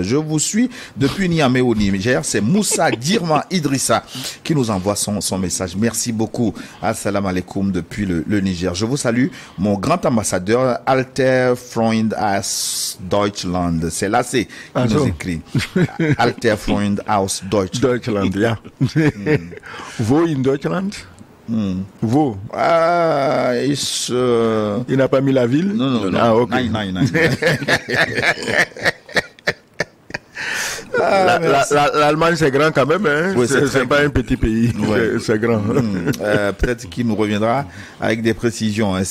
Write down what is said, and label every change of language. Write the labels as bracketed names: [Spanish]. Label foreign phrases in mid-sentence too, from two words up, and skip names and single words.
[French] Je vous suis depuis Niamey au Niger. C'est Moussa Girma Idrissa qui nous envoie son message. Merci beaucoup. [Arabic] السلام عليكم [French] depuis le Niger. Je vous salue, mon grand ambassadeur [German] Alter Freund aus Deutschland. [French] C'est là qui nous écrit. [German] Alter Freund aus Deutschland, ja. Wo in Deutschland? Wo? [French] Il n'a pas mis la ville? Non. Ah, ok. Non. L'Allemagne c'est grand quand même, hein? Oui, c'est pas un petit pays, ouais. C'est grand. Peut-être qu'il nous reviendra avec des précisions, hein.